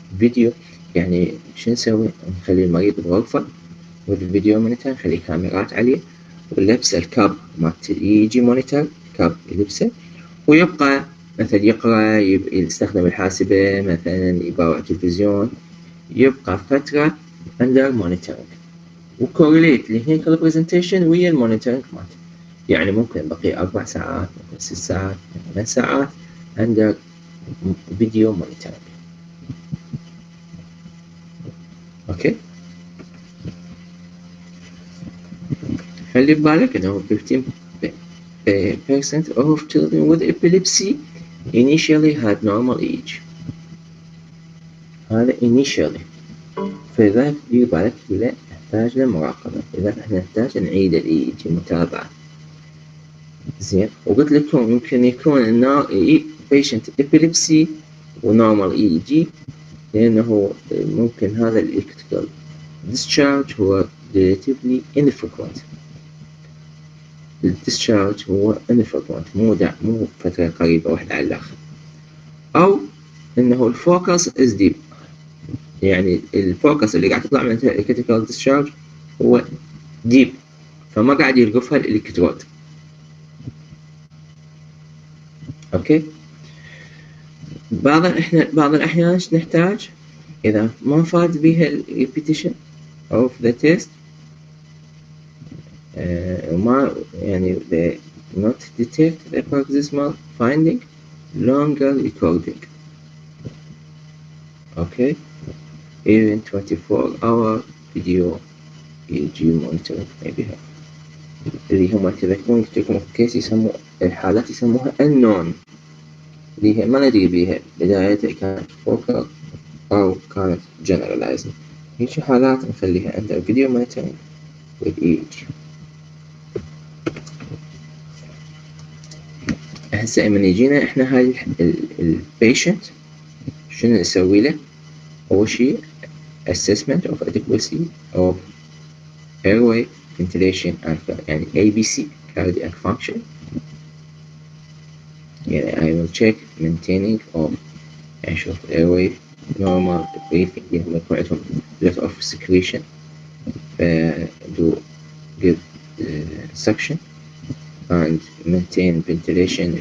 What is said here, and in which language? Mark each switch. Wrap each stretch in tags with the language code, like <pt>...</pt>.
<ar>فيديو يعني شو نسوي، نخلي المريض بغرفة والفيديو مونيتور، نخلي كاميرات عليه ولبس الكاب مالت EEG مونيتور، كاب يلبسه ويبقى مثلا يقرأ، يستخدم الحاسبة، مثلا يباوع تلفزيون، يبقى فترة under monitoring وكورليت الكلينيكال برزنتيشن ويا المونيتورنج مالته، يعني ممكن بقي 4 ساعات، ممكن 6 ساعات، 8 ساعات under فيديو مونيتورنج. اوكي، خلي ببالك انه</ar> <en>15% of children with epilepsy initially had normal EEG.</en> <ar>هذا initially، فإذا دير بالك لا نحتاج لمراقبة، إذا احنا نحتاج نعيد ال EEG متابعة. زين، وقلت لكم يمكن يكون patient epilepsy ونورمال EEG، لأنه ممكن هذا electrical discharge هو</ar> <en>relatively infrequent.</en> <ar>الdischarge هو infrequent، مو فترة قريبة واحدة على الآخر، أو إنه الفوكس</ar> <en>is deep،</en> <ar>يعني الفوكس اللي قاعد تطلع من electrical discharge هو deep، فما قاعد يلقفها الإلكترود. أوكي، بعض الأحيان إيش نحتاج إذا ما فاد بها</ar> <en>repetition of the test،</en> <ar>وما يعني</ar> <en>they not detect the paroxysmal finding، longer recording. Okay, even 24-hour video EEG monitoring may be helpful.</en> <ar>اللي هم تذكرون قلت لكم كيس يسموا الحالات يسموها unknown، اللي هي ما ندري بيها بدايتها كانت focal أو كانت generalized. هيك حالات نخليها عند</ar> <en>video monitoring with EEG.</en> <ar>هسه من يجينا احنا هاي البيشنت شنو نسوي له؟ أول شي</ar> <en>assessment of adequacy of airway ventilation and</en> <ar>يعني ABC cardiac function.</ar> <en>يعني I will check maintaining of</en> <ar>أشوف</ar> <en>airway normal breathing،</en> <ar>هم يكون عندهم</ar> <en>lot of secretion، do give suction and maintain ventilation.</en>